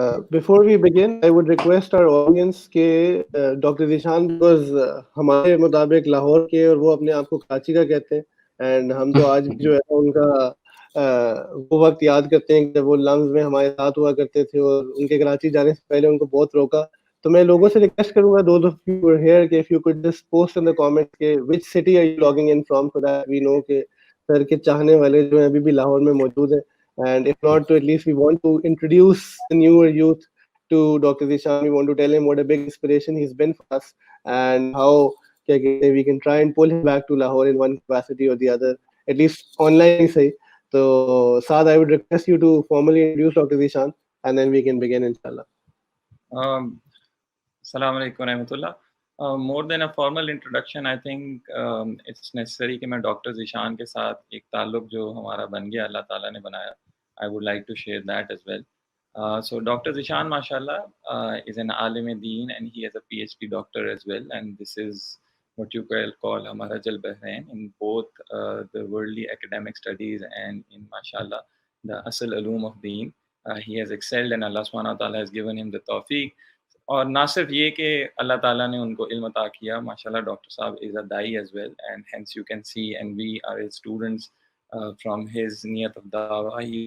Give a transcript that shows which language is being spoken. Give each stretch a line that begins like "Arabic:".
English: Before we begin, I would request our audience
Urdu: کہ doctor Zeeshan because ہمارے مطابق لاہور کے اور وہ اپنے آپ کو کراچی کا کہتے ہیں, اینڈ ہم تو آج بھی جو ہے ان کا وہ وقت یاد کرتے ہیں جب وہ لمز میں ہمارے ساتھ ہوا کرتے تھے, اور ان کے کراچی جانے سے پہلے ان کو بہت روکا. تو میں لوگوں سے ریکویسٹ کروں گا,
English: those of you who are here, کہ if you could just post in the comments کہ which city are you logging in from, so that we know
Urdu: کہ سر کے چاہنے والے جو ہیں ابھی بھی لاہور میں موجود ہیں.
English: And if not, to at least we want to introduce the newer youth to Dr. Zishan. We want to tell him what a big inspiration he's been for us, and how we can try and pull him back to Lahore in one capacity or the other, at least online. Say. So, Saad, I would request you to formally introduce Dr. Zishan, and then we can begin, inshallah.
Arabic: Assalamu alaikum warahmatullah.
English: More than a formal introduction, I think it's necessary
Urdu: کہ میں doctor Zeeshan کے ساتھ ایک تعلق جو ہمارا بن گیا اللہ تعالیٰ نے بنایا,
English: I would like to share that as well. So Dr. Zishan, mashallah, is an alim deen, and he is a PhD doctor as well, and this is what you call Maraj al-Bahrain in both the worldly academic studies and in, mashallah, the asl ulum of deen. He has excelled, and Allah subhanahu wa ta'ala has given him the tawfiq.
Urdu: اور نہ صرف یہ کہ اللہ تعالیٰ نے ان کو علم عطا کیا, ماشاء اللہ ڈاکٹر صاحب
English: Is a دائی as well, and hence you can see and we are his students from his نیت of دعویٰ.